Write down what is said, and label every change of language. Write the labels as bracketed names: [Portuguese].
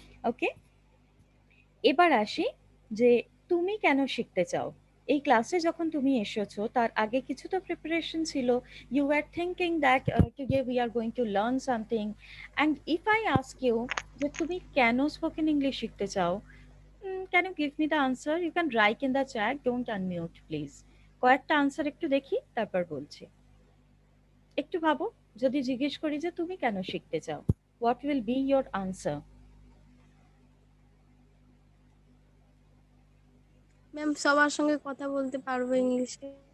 [Bangla] ওকে, এবার আসি যে তুমি কেন শিখতে চাও। এই ক্লাসে যখন তুমি এসেছো তার আগে কিছু তো প্রিপারেশন ছিল। [English] you are thinking that today we are going to learn something, and if I ask you [Bangla] যে তুমি কেন স্পোকেন ইংলিশ শিখতে চাও, [English] can you give me the answer? You can write in the chat, don't unmute please. [Bangla] কয়েকটা answer একটু দেখি, তারপর বলছি। একটু ভাবো, যদি জিজ্ঞেস করি যে তুমি কেন শিখতে চাও, [English] what will be your answer? [Bangla] Ma'am সবার সঙ্গে কথা বলতে পারবো ইংলিশে।